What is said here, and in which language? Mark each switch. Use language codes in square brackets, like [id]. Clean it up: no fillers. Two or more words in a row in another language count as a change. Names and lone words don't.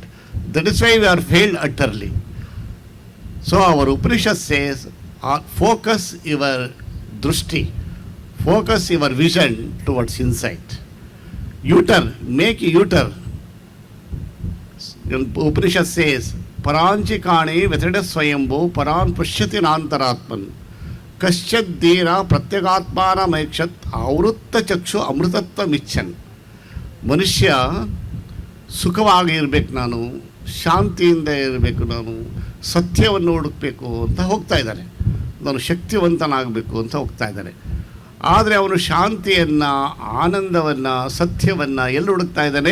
[en] That is why we are failed utterly. So our Upanishad says, focus your drushti, focus your vision towards inside. U-turn, make a U-turn. Upanishad says, [sa] पराञ्चिकानि व्यतृणत् स्वयम्भूः पराङ् पश्यति नान्तरात्मन् कश्चित् धीरः प्रत्यगात्मानम् ऐक्षत् आवृत्त चक्षुः अमृतत्व मिच्छन्. [kn] ಮನುಷ್ಯ ಸುಖವಾಗಿ ಇರಬೇಕು, ನಾನು ಶಾಂತಿಯಿಂದ ಇರಬೇಕು, ನಾನು ಸತ್ಯವನ್ನು ಹುಡುಕಬೇಕು ಅಂತ ಹೋಗ್ತಾ ಇದ್ದಾನೆ, ನಾನು ಶಕ್ತಿವಂತನಾಗಬೇಕು ಅಂತ ಹೋಗ್ತಾ ಇದ್ದಾನೆ. ಆದರೆ ಅವನು ಶಾಂತಿಯನ್ನು, ಆನಂದವನ್ನು, ಸತ್ಯವನ್ನು ಎಲ್ಲಿ ಹುಡುಕ್ತಾ ಇದ್ದಾನೆ?